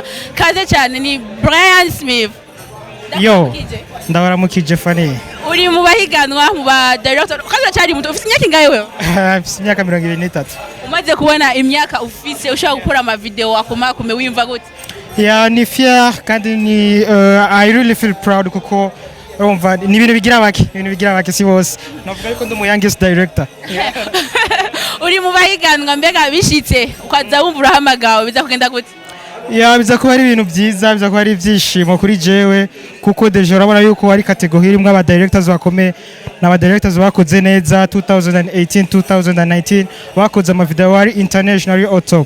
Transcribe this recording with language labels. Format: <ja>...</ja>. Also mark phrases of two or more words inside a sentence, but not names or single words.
<rn>Kaze cyane ni Brian Smith. Yo, ndabaramukije Fanny. Uri mu bahiganwa mu ba director. Kaze cyari muto ufite imyaka ingahe wewe? Ufite imyaka 23. Umaze kubona imyaka ufise ushaka gukora ama video akomakume wimva gute? Yeah, ni fier kandi ni</rn> <en>I really feel proud</en> <rn>kuko urumva ni ibintu bigira bake si bose. Navuga yuko ndi mu</rn> <en>youngest director.</en> <rn>Uri mu bahiganwa mbega bishitse ukaza wumva urahamagawe biza kugenda gute? Ya biza kuba ari ibintu byiza, biza kuba ari ibyishimo kuri jewe kuko deje urabona yuko ari category imwe aba directors bakomeye n'aba directors bakoze neza 2018 2019 bakoze ama video ari internationally</rn> <fr>au top.</fr>